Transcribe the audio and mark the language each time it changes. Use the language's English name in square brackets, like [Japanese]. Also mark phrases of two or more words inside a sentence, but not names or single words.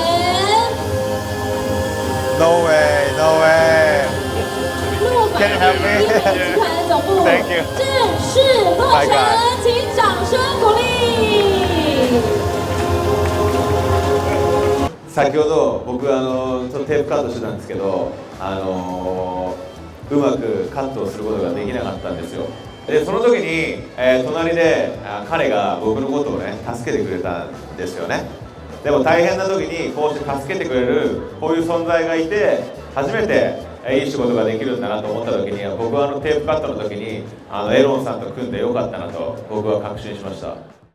[English] No way, no way. [Chinese] 陆百 [English] Can you help [Chinese] 利 [English] me? [Chinese] 集团总部 [English] Thank you. [Chinese] 正式落 [English] My [Chinese] 成 [English] God， [Chinese] 请掌声鼓励。 [Japanese] 先ほど僕ちょっとテープカットしてたんですけど、うまくカットをすることができなかったんですよ。でその時に、隣で彼が僕のことをね助けてくれたんですよね。でも大変な時にこうして助けてくれるこういう存在がいて初めていい仕事ができるんだなと思った時に僕はテープカットの時にエロンさんと組んでよかったなと僕は確信しました。